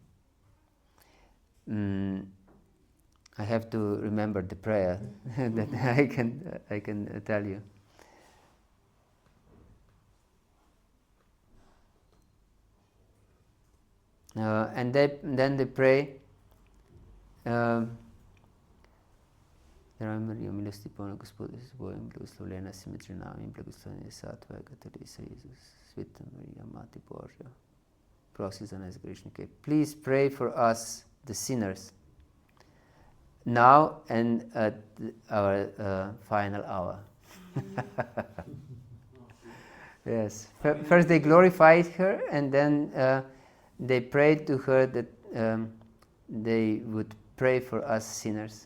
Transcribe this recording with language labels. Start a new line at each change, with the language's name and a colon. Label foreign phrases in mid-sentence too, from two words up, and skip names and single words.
English: I have to remember the prayer that I can tell you. And then they pray.
Slovenian: Maria, milosti polna Gospod je s Tebojim, blagoslovljena si med ženami in blagoslovljen je sad tvojega telesa, Jezus. Sveta Marija, Mati Božja, prosi za nas grešnike.
English: Please pray for us, the sinners, now and at our final hour. Yes. First they glorified her, and then they prayed to her that they would pray for us sinners.